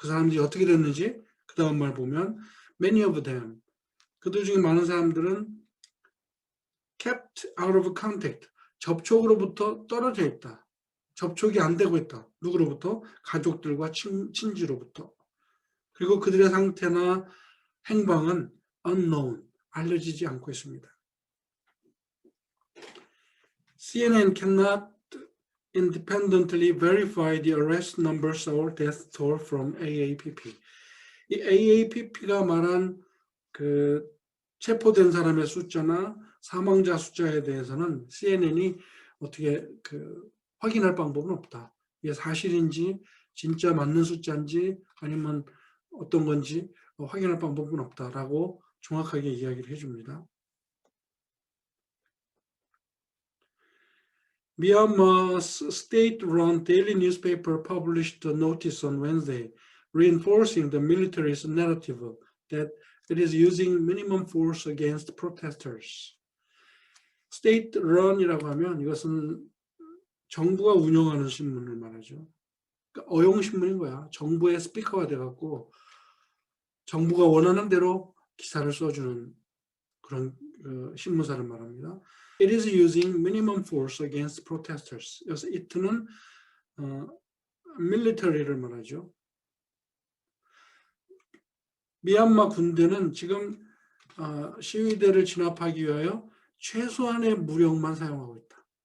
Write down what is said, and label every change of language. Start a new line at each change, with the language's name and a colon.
Korean: 그 사람들이 어떻게 됐는지 그 다음 말 보면
English: many of them,
Korean: 그들 중에 많은 사람들은
English: kept out of contact,
Korean: 접촉으로부터 떨어져 있다. 접촉이 안 되고 있다. 누구로부터? 가족들과 친지로부터. 그리고 그들의 상태나 행방은 unknown, 알려지지 않고 있습니다.
English: CNN cannot independently verify the arrest numbers or death toll from AAPP.
Korean: 이 AAPP가 말한 그 체포된 사람의 숫자나 사망자 숫자에 대해서는 CNN이 어떻게 확인할 방법은 없다. 이게 사실인지 진짜 맞는 숫자인지 아니면 어떤 건지 확인할 방법은 없다라고 정확하게 이야기를 해줍니다.
English: Myanmar's state-run daily newspaper published a notice on Wednesday reinforcing the military's narrative that it is using minimum force against protesters.
Korean: state-run이라고 하면 이것은 정부가 운영하는 신문을 말하죠. 그러니까 어용신문인 거야. 정부의 스피커가 돼갖고 정부가 원하는 대로 기사를 써주는 그런 신문사를 말합니다.
English: It is using minimum force against protesters.
Korean: 그래서 it는 military를 말하죠. 미얀마 군대는 지금 시위대를 진압하기 위하여 최소한의 무력만 사용하고 있다.